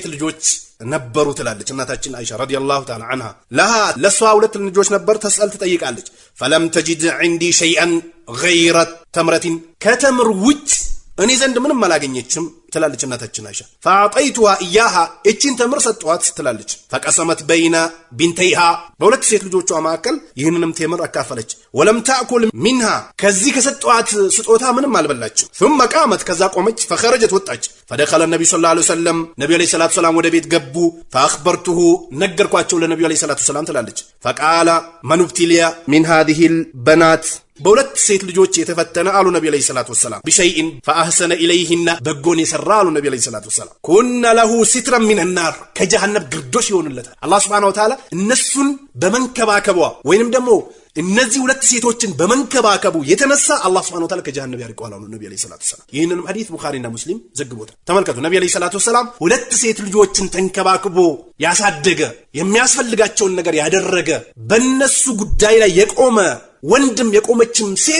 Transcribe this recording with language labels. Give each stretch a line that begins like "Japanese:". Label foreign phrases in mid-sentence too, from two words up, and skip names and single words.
Amharic: ልጆች ነበሩ ትላለች እናታችን አይሻ
Arabic: رضي الله تعالى عنها።
Amharic: ለሃ ለሷ ሁለት ልጆች ነበር። ተስአል ትጠይቃለች።
Arabic: فلم تجد عندي شيئا غير تمرة
Amharic: ከተምር ውጭ እኔ ዘንድ ምንም አላገኘችም ትላለች እናታችን አይሻ።
Arabic: فأعطيتها إياها
Amharic: እቺን ተምር ሰጧት ትላለች።
Arabic: فقسمت بين ابنتيها
Amharic: በሁለት ሴት ልጆቿ መካከል ይህንንም ተምር አካፈለች።
Arabic: ولم تأكل منها
Amharic: ከዚህ ከሰጧት ስጦታ ምንም አልበላችም።
Arabic: ثم قامت
Amharic: ከዛ ቆመች። فخرجت ወጣች።
Arabic: فدخل النبي صلى الله عليه وسلم
Amharic: ነብዩ
Arabic: عليه الصلاة والسلام
Amharic: ወደ ቤት ገቡ። فاخبرته ነገርኳቸው ለነብዩ
Arabic: عليه الصلاة والسلام
Amharic: ትላለች።
Arabic: فقال من ابتلي من هذه البنات
Amharic: በሁለት ሴት ልጆች የተፈተነ አሉ ነብዩ
Arabic: عليه الصلاة والسلام بشيء فاحسن اليهن
Amharic: በጎን የሰራ አሉ ነብዩ
Arabic: عليه الصلاة والسلام كن له سترا من النار
Amharic: ከጀሃነም ግርዶሽ ይሆንለታል። አላህ
Arabic: سبحانه وتعالى
Amharic: እነሱን በመንከባከቧ ወይንም ደግሞ እነዚህ ሁለት ሴቶችን በመንከባከቡ የተነሳ አላህ
Arabic: سبحانه وتعالى
Amharic: ከጀሃነም ያርቀዋል አሉ ነብዩ አለይሂ
Arabic: الصلاة والسلام።
Amharic: ይህንንም ሐዲስ ቡኻሪና ሙስሊም ዘግቦታል። ተመልከቱ ነብዩ
Arabic: عليه الصلاة والسلام
Amharic: ሁለት ሴት ልጆችን ተንከባክቦ ያሳደገ የሚያስፈልጋቸውን ነገር ያደረገ በእነሱ ጉዳይ ላይ የቆመ ወንድም የቆመችም ሴት